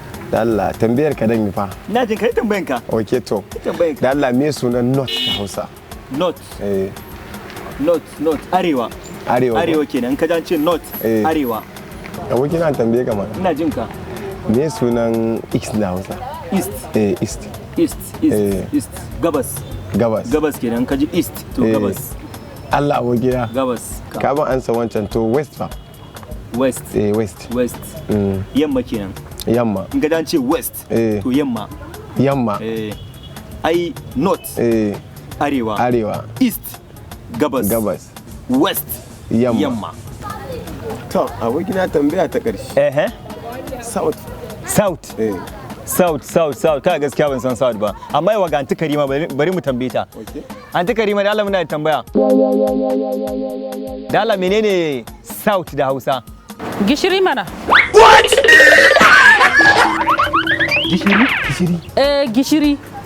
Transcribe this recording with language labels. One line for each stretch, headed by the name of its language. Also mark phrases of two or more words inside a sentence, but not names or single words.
Hausa: Da Allah, tambayar ka dan yi fa. Ina jin ka, yi tambayan ka. Ok, to. Yi tambayan ka. Da Allah, me sunan North da Hausa? North. Eh. North, North, Arewa. Arewa ko? Arewa kenan, in ka ji an ce North, Eh. Arewa. Aboki na in tambaye ka mana. Ina jin ka. Me sunan East da Hausa? East. Eh, East. East, East, Eh. East. Gabas. Gabas. Gabas kenan, ka ji East, to Eh. gabas. Allah, aboki na. Gabas. Ka ban ansa wancan, to West fa? West. Eh, West. West. Mm. Yamma kenan. Yamma. In ka ji an ce West, Eh. to yamma. Yamma. Eh. Ai, North. Eh. Arewa. Arewa. East. Gabas. Gabas. West. Yamma. Yamma. To, aboki na tambaya ta ƙarshe. Ehe. South. South. Eh. South, South, South. Kai gaskiya ban san South ba. Amma yawa ga Aunty Karima, bari, bari mu tambaye ta. Ok. Aunty Karima, da Allah muna da tambaya. Da Allah menene South da Hausa? Gishiri mana. Gishiri? Gishiri? Eh, gishiri.